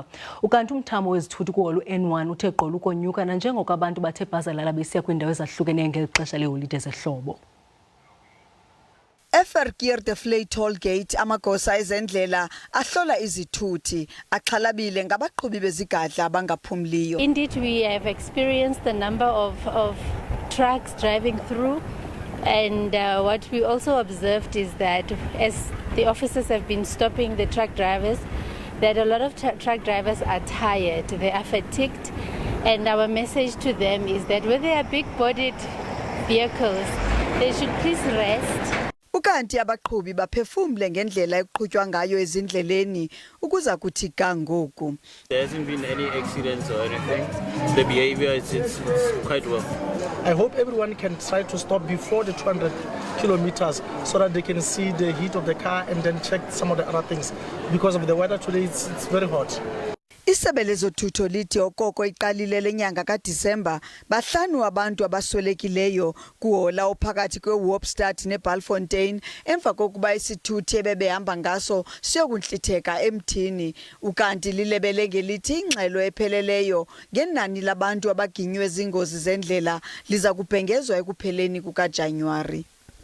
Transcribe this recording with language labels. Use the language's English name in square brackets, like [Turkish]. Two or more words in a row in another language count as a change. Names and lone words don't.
[Xhosa] Ukanti umthamo wezithuthi kuhola N1 uthe gqolo ukonyuka nanjengoko abantu bathe bhazalala besiya kwiindawo ezahlukeneyo ngexesha leeholide zehlobo. De toll gate amagosa ezendlela ahlola izithuthi axhalabile ngabaqhubi bezigadla abangaphumliyo. [English] Indeed, we have experienced a number of trucks driving through, and what we also observed is that as the officers have been stopping the truck drivers, that a lot of truck drivers are tired, they are fatigued, and our message to them is that when they are big-bodied vehicles, they should please rest. [Xhosa] Ukanti abaqhubi baphefumle ngendlela eqhutywa ngayo ezindleleni ukuza kuthi ga ngoku. [English] There hasn't been any accidents or anything. The behavior is quite well. I hope everyone can try to stop before the 200 kilometers so that they can see the heat of the car and then check some of the other things. Because of the weather today, it's very hot. [Xhosa] Isebe lezothutho lithi okoko iqalile lenyanga kaDisemba bahlanu abantu abaswelekileyo kuhola ophakathi kweWopstad neBalfontein emva kokuba isithuthi ebebehamba ngaso siyokunhlitheka emthini. Ukanti lilebele ngelithi ingxelo epheleleyo ngenani labantu abaginywe zingozi zendlela liza kubhengezwa ekupheleni kukaJanuwari.